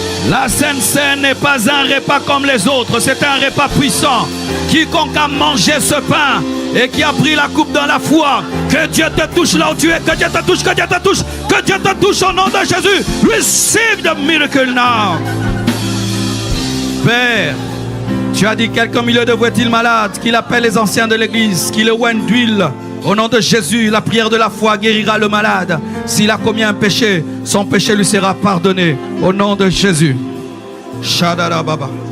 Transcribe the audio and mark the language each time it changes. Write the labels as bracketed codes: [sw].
[fr] La Sainte Seine n'est pas un repas comme les autres, c'est un repas puissant. Quiconque a mangé ce pain et qui a pris la coupe dans la foi, que Dieu te touche là où tu es, que Dieu te touche, que Dieu te touche, que Dieu te touche au nom de Jésus. [en] Receive the miracle now. [fr] Père, tu as dit quelqu'un au milieu de vous est-il malade, qu'il appelle les anciens de l'église, qu'il le oigne d'huile. Au nom de Jésus, la prière de la foi guérira le malade. S'il a commis un péché, son péché lui sera pardonné. Au nom de Jésus. Shadara Baba.